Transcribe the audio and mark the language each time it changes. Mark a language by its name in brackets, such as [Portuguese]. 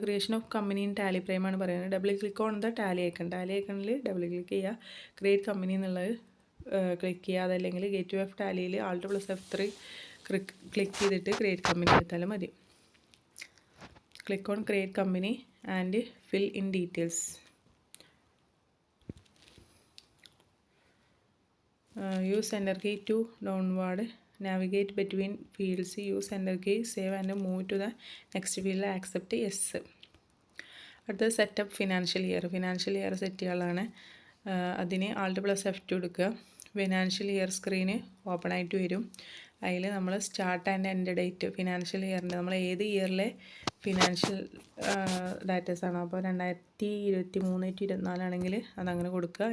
[English] creation of company in Tally [Malayalam] പ്രൈമാണ് പറയുന്നത്. [English] double click on the Tally ഐക്കണിൽ [Malayalam] double click ചെയ്യുക, create company എന്നുള്ളത് click ചെയ്യുക. അതല്ലെങ്കിൽ ഗേറ്റ് ഓഫ് ടാലിയിൽ Alt+F3 ക്ലിക്ക് ചെയ്തിട്ട് ക്രിയേറ്റ് കമ്പനി എടുത്താലും മതി. [English] Click on create company and fill in details. Use enter key to downward navigate between fields. Use enter key, save and move to the next field. Accept yes. [Malayalam] അടുത്തത് setup financial year set ചെയ്യാനുള്ളതാണ്. അതിന് Alt+F2 എടുക്കുക. Financial year screen open ആയിട്ട് വരും. അതിൽ നമ്മൾ start and end date financial ഇയറിൻ്റെ നമ്മൾ ഏത് ഇയറിലെ financial ഡാറ്റസാണോ, അപ്പോൾ 2023-24 ആണെങ്കിൽ അതങ്ങനെ കൊടുക്കുക.